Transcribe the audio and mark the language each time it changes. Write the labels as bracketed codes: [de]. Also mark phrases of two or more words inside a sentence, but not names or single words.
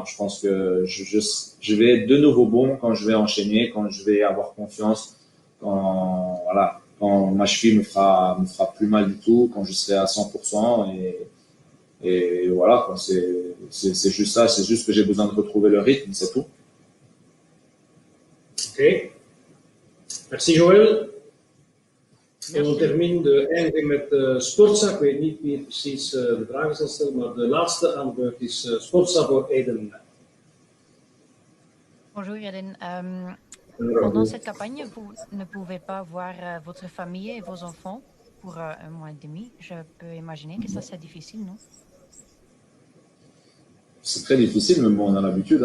[fr] Je pense que je vais être de nouveau bon quand je vais enchaîner, quand je vais avoir confiance, quand ma cheville me fera plus mal du tout, quand je serai à 100%. Et voilà, quoi. C'est juste ça. C'est juste que j'ai besoin de retrouver le rythme, c'est tout. Ok. Merci Joël. On termine de [nl] eindigen met [fr] Sportza. [nl] Ik weet niet wie precies de vragen zal stellen, maar de laatste aan de beurt is Sportza voor Eden. [fr] Bonjour Eden. Pendant cette campagne, vous ne pouvez pas voir votre famille et vos enfants pour 1 mois et demi. Je peux imaginer que ça c'est difficile, non? C'est très difficile, mais bon, on a l'habitude.